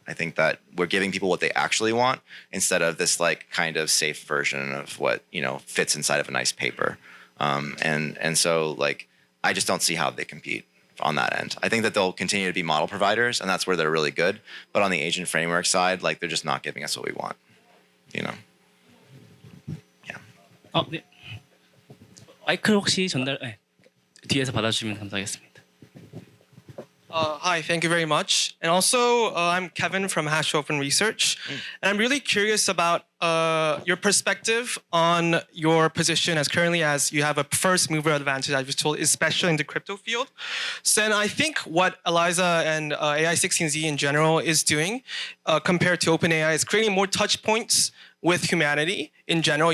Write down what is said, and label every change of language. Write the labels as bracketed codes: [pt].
[en] I think that we're giving people what they actually want instead of this like kind of safe version of what fits inside of a nice paper. And so like I just don't see how they compete on that end. I think that they'll continue to be model providers, and that's where they're really good. But on the agent framework side, like they're just not giving us what we want. Yeah. [ko] 네. 마이크 혹시 전달 뒤에서 받아주시면 감사하겠습니다. [en] Hi, thank you very much. And also, I'm Kevin from Hash Open Research. And I'm really curious about your perspective on your position as currently as you have a first mover advantage, I was told, especially in the crypto field. So and I think what Eliza and AI16Z in general is doing compared to OpenAI is creating more touch points with humanity in general.